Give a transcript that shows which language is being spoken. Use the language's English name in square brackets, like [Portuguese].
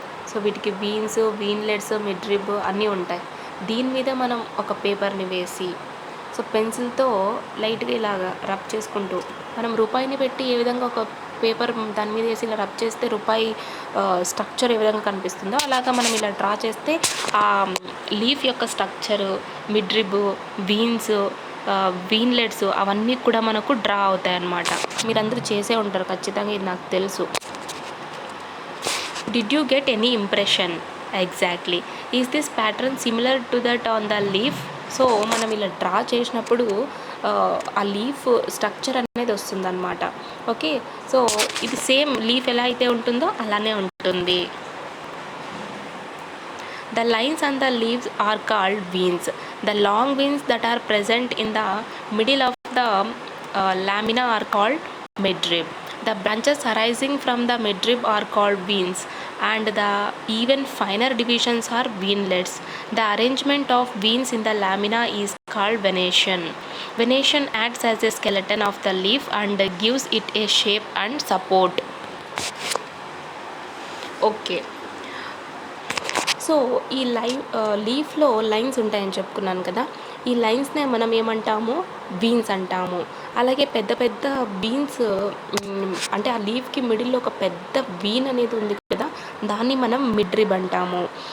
[Telugu] So వీటికి veins, వీన్లెట్స్, midrib అన్నీ ఉంటాయి. దీని మీద మనం ఒక పేపర్ని వేసి సో పెన్సిల్తో లైట్గా ఇలాగా రబ్ చేసుకుంటూ, మనం రూపాయిని పెట్టి ఏ విధంగా ఒక పేపర్ దాని మీద వేసి ఇలా రబ్ చేస్తే రూపాయి స్ట్రక్చర్ ఏ విధంగా కనిపిస్తుందో అలాగా మనం ఇలా డ్రా చేస్తే ఆ లీఫ్ యొక్క స్ట్రక్చరు, మిడ్రిబ్, వీన్స్, వీన్లెట్స్ అవన్నీ కూడా మనకు డ్రా అవుతాయి అన్నమాట. మీరందరూ చేసే ఉంటారు ఖచ్చితంగా, ఇది నాకు తెలుసు. [English] Did you get any impression? Exactly. Is this pattern similar to that on the leaf? [Telugu] So మనం ఇలా డ్రా చేసినప్పుడు ఆ లీఫ్ స్ట్రక్చర్ అనేది వస్తుందన్నమాట. ఓకే, సో ఇది సేమ్ లీఫ్ ఎలా అయితే ఉంటుందో అలానే ఉంటుంది. [English] The lines on the leaves are called veins. The long veins that are present in the middle of the lamina are called midrib. The branches arising from the midrib are called veins, and the even finer divisions are venlets. The arrangement of veins in the lamina is called venation. Venation acts as a skeleton of the leaf and gives it a shape and support. Okay. [Telugu] So ఈ లీఫ్లో lines ఉంటాయని చెప్పుకున్నాను కదా, ఈ లైన్స్నే మనం ఏమంటాము, veins అంటాము. అలాగే పెద్ద పెద్ద బీన్స్ అంటే ఆ లీఫ్కి మిడిల్లో ఒక పెద్ద వీన్ అనేది ఉంది కదా, దాన్ని మనం మిడ్రిబ్ అంటాము.